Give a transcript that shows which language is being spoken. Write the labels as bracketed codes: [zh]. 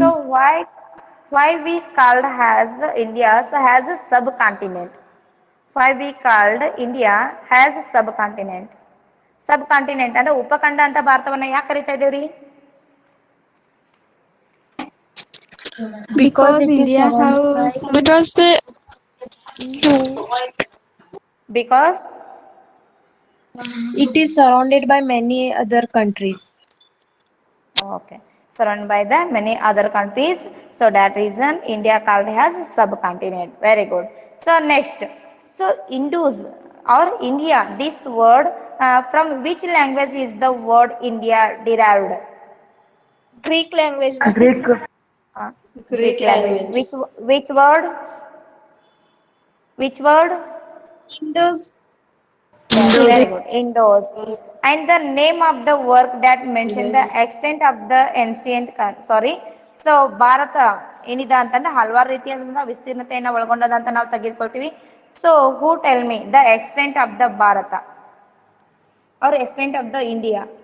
[en] So why we called as India as a subcontinent? Why we called India as a subcontinent? [kn] Sub continent ಅಂದ್ರೆ ಉಪಖಂಡ ಅಂತ ಭಾರತವನ್ನ ಯಾಕೆ ಕರಿತಾ ಇದೀವ್ರಿ? [en] Because it is India surrounded have by some Because they do. Because it is surrounded by many other countries. okay, surrounded by the many other countries, so that reason India called as subcontinent. Very good. So next, so Indus or India, this word from which language is the word India derived? Greek language. Uh, Greek language. Which word? Which word? Indus. Yes, very good. Indoors. And the name of the work that mentioned the extent of the ancient, [kn] so Bharat ಏನಿದೆ ಅಂತಂದ್ರೆ ಹಲವಾರು ರೀತಿಯಾದಂತಹ ವಿಸ್ತೀರ್ಣತೆಯನ್ನು ಒಳಗೊಂಡದ ಅಂತ ನಾವು ತೆಗೆದುಕೊಳ್ತೀವಿ. [en] So who tell me the extent of the Bharat or extent of the India?